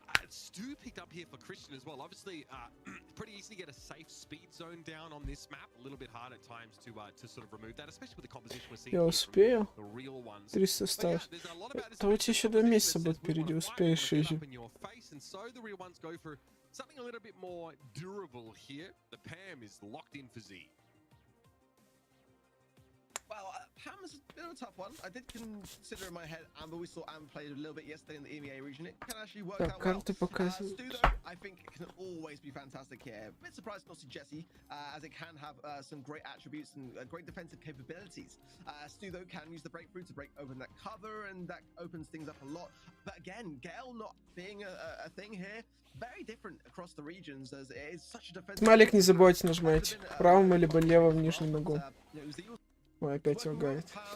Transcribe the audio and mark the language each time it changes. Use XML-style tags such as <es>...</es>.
<en>Stu picked up here for Christian as well. Obviously, pretty easy to get a safe speed zone down on this map. A little bit hard at times to sort of remove that, especially with the composition we're seeing.</en> <ru>Я успею.</ru> <en>The real ones.</en> <ru>300 осталось. То у тебя еще 2 месяца будет впереди, успеешь, Изи.</ru> <en>And so the real ones go for something a little bit more durable here. The Pam is locked in for Z. Well, Pam is a bit of a tough one. I did consider in my head Amber. We saw Amber played a little bit yesterday in the EMEA region. It can actually work out well. Stu, though, I think can always be fantastic here. A bit surprised not to see Jesse, as it can have some great attributes and great defensive capabilities. Stu, though, can use the breakthrough to break open that cover, and that opens things up a lot. But again, Gale not being a thing here, very different across the regions, as it is such a defensive.</en> <ru>Малик, не забывайте нажимать правым либо левым нижним ногу. Ой, опять лагает.</ru>